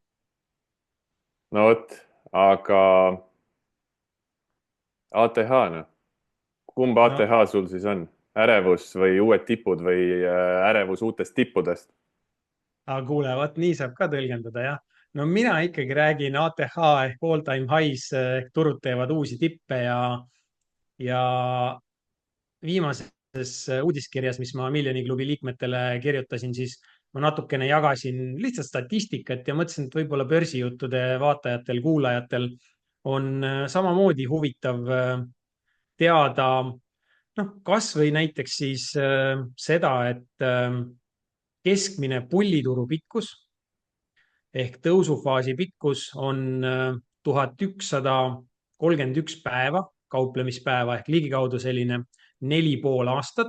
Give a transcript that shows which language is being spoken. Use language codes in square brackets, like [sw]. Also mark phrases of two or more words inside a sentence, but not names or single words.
[et] No vot, aga ATH, noh. Kumb ATH sul siis on? Ärevus või uued tipud või ärevus uutest tippudest? Aga kuule, vaat nii saab ka tõlgendada, jah. No mina ikkagi räägin ATH ehk [en] all time highs [et] ehk turud teevad uusi tippe ja viimases uudiskirjas, mis ma Miljoni klubi liikmetele kirjutasin, siis ma natukene jagasin lihtsalt statistikat ja mõtlesin, et võib-olla börsijuttude vaatajatel, kuulajatel on samamoodi huvitav teada, noh, kas või näiteks siis seda, et keskmine pullituru pikkus ehk tõusufaasi pikkus on 1131 päeva, kauplemispäeva ehk ligikaudu selline 4,5 aastat.